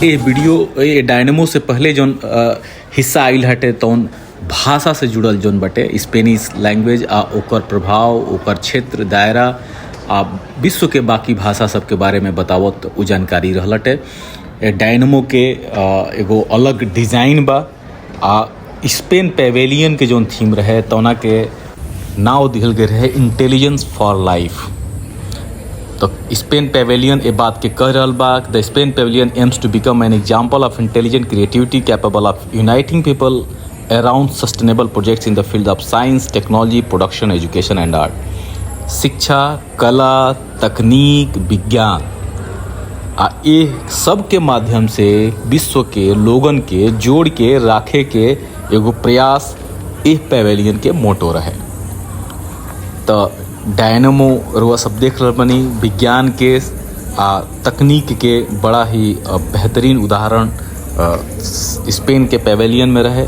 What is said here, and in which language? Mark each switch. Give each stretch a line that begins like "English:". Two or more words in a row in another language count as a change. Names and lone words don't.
Bhojpuri: ये डायनामो से पहले जोन हिस्सा आइल हटे तौन भाषा से जुड़ल जोन बटे
English: Spanish language
Bhojpuri: आ ओकर प्रभाव, ओकर क्षेत्र, दायरा आ विश्व के बाकी भाषा सबके बारे में बतावत उ जानकारी रहलटे। डायनामो के एगो अलग डिज़ाइन बा। आ स्पेन पेवेलियन के जोन थीम रहे तौना के नाव दिहल गए रहे
English: Intelligence for Life.
Bhojpuri: तो स्पेन पेवेलियन ए बात के कह रहल बा
English: The Spain pavilion aims to become an example of intelligent creativity capable of uniting people around sustainable projects in the field of science, technology, production, education and art.
Bhojpuri: शिक्षा, कला, तकनीक, विज्ञान ये सब के माध्यम से विश्व के लोगन के जोड़ के राखे के एगो प्रयास इस पेवेलियन के मोटो रहे। तो डायनामो रुआ सब देख रहे बनी विज्ञान के तकनीक के बड़ा ही बेहतरीन उदाहरण स्पेन के पेवेलियन में रहे।